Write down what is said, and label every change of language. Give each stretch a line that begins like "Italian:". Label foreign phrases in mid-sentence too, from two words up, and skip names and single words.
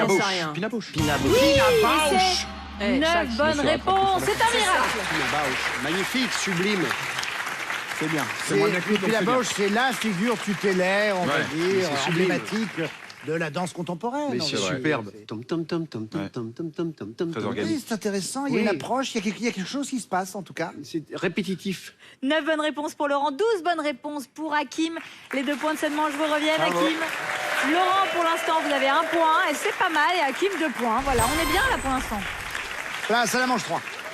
French: J'en sais rien. Pina Bausch. Pina Oui, c'est Eh, 9 chaque- bonnes réponses. C'est un miracle. Pina Bausch. Magnifique, sublime. C'est bien. C'est C'est- moins et actif, puis donc la c'est bien. Bausch, c'est la figure tutélaire, on va Ouais, dire, c'est sublime. emblématique de la danse contemporaine. Mais on c'est va dire. superbe. C'est- Tom, tom, tom, tom, tom, Ouais. tom, tom, tom, tom, tom, Très tom. organique. Oui, c'est intéressant, il y a Oui. une approche, il y a quelque chose qui se passe en tout cas. C'est répétitif. 9 bonnes réponses pour Laurent, 12 bonnes réponses pour Hakim. Les 2 points de cette manche vous reviennent, Bravo. Hakim. Laurent, pour l'instant, vous avez 1 point et c'est pas mal. Et Hakim, 2 points. Voilà, on est bien là pour l'instant. Place à la manche 3.